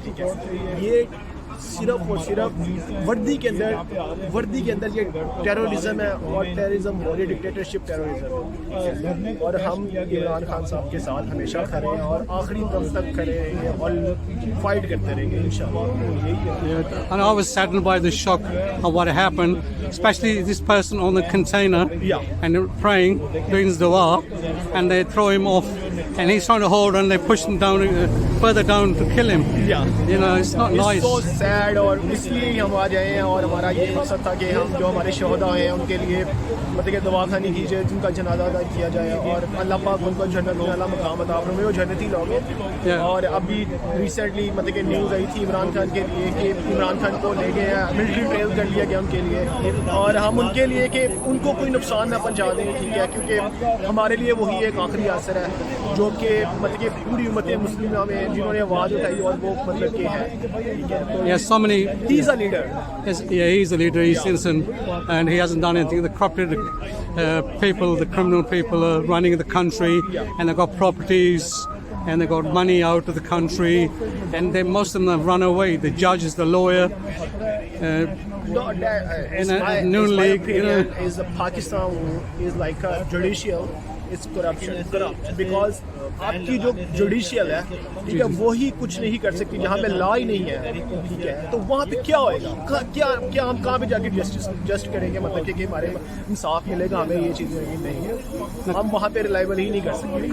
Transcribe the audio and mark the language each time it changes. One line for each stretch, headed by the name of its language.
Urdu: ٹھیک ہے، یہ صرف اور صرف وردی کے اندر یہ ٹیررزم ہے اور ٹیررزم اور یہ ڈکٹیٹرشپ ٹیررزم ہے. اور ہم عمران خان صاحب کے ساتھ ہمیشہ کھڑے ہیں اور آخری دم تک کھڑے رہیں گے اور فائٹ کرتے رہیں گے انشاءاللہ.
English: And I was saddened by the shock of what happened, especially this person on the container, and they're praying, doing his dua, and they throw him off, and he's trying to hold, and they push him down, further down to kill him. You know, it's not nice. It's so sad,
Urdu: اور اس لیے ہم آ جائے ہیں اور ہمارا یہ مقصد تھا کہ ہم جو ہمارے شہداء ہیں ان کے لیے مطلب کہ دعا خانی کی جائے، جن کا جنازہ ادا کیا جائے اور اللہ پاک ان کو جنت میں اعلیٰ مقام عطا فرمائے، وہ جنتی لوگ ہیں. اور ابھی ریسنٹلی مطلب کہ نیوز آئی تھی عمران خان کے لیے کہ عمران خان کو لے گئے ہیں، ملٹری ٹریل کر لیا گیا ان کے لیے، اور ہم ان کے لیے کہ ان کو کوئی نقصان نہ پہنچا دیں. ٹھیک ہے، کیونکہ ہمارے لیے وہی ایک آخری اثر ہے جو کہ مطلب کہ پوری امت مسلمہ میں جنہوں نے آواز اٹھائی اور وہ مطلب کہ ہے. ٹھیک ہے،
English: Yes, so many. he's a leader. Yeah, he's a leader. He's innocent, and he hasn't done anything. The corrupted people, the criminal people, are running the country, and they've got properties, and they've got money out of the country, and most of them have run away. The judges, the lawyer. No, In a Noon League, you know. is Pakistan is like a judicial. It's corruption. Because
Urdu: آپ کی جو judicial ہے، ٹھیک ہے، وہی کچھ نہیں کر سکتی جہاں پہ لا ہی نہیں ہے. ٹھیک ہے، تو وہاں پہ کیا ہوئے گا؟ کیا ہم کہاں پہ جا کے جسٹ کریں گے؟ مطلب کہ ہمارے انصاف ملے گا ہمیں؟ یہ چیزیں نہیں ہے، ہم وہاں پہ ریلائبل ہی نہیں کر سکتے.